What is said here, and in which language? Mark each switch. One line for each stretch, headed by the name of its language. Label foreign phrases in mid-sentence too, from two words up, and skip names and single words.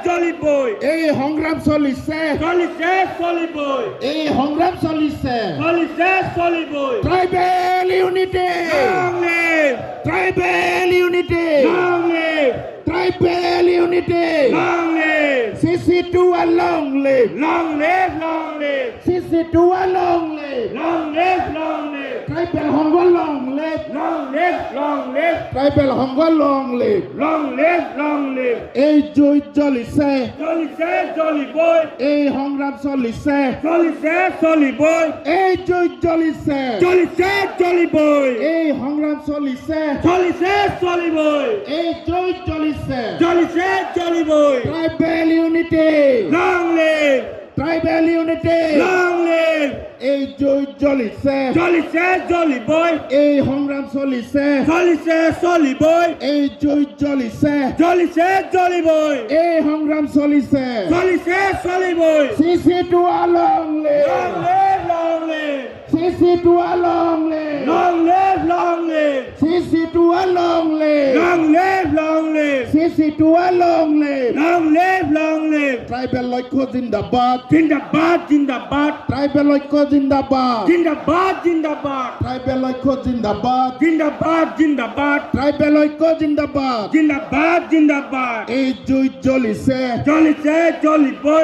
Assamese: চলিবই এই সংগ্ৰাম চলিছে চলিছে চলিবই এই সংগ্ৰাম চলিছে চলিছে চলিবই
English: tribal unity Long live! tribal unity Long live! tribal unity Long live! CC2 long live Long live! Long live! CC2 long live Long live! Long live! ট্ৰাইবেল সংঘ long live Long live! Long live! ট্ৰাইবেল সংঘ long live Long live! Long live!
Assamese: এই জুই জ্বলিছে চলিছে চলিবই এই সংগ্ৰাম চলিছে চলিছে চলিবই এই জুই জ্বলিছে চলিছে চলিবই এই সংগ্ৰাম চলিছে চলিছে চলিবই এই জুই জ্বলিছে চলিছে চলিবই
English: tribal unity Long live! tribal unity Long live!
Assamese: এই জুই জ্বলিছে চলিছে চলিবই এই সংগ্ৰাম চলিছে চলিছে চলিবই এই জুই জ্বলিছে চলিছে চলিবই এই সংগ্ৰাম চলিছে চলিছে চলিবই
English: CC2 long Long live live! Long live! CC2 long live Long live! Long live! CC2 long live Long live! Long live! CC2 long live Long live! Long live!
Assamese: ট্ৰাইবেল লক্ষ্য জিন্দাবাদ জিন্দাবাদ জিন্দাবাদ ট্ৰাইবেল লক্ষ্য জিন্দাবাদ জিন্দাবাদ জিন্দাবাদ ট্ৰাইবেল লক্ষ্য জিন্দাবাদ জিন্দাবাদ জিন্দাবাদ ট্ৰাইবেল ঐক্য জিন্দাবাদ জিন্দাবাদ জিন্দাবাদ এই জুই জ্বলিছে চলিছে চলিবই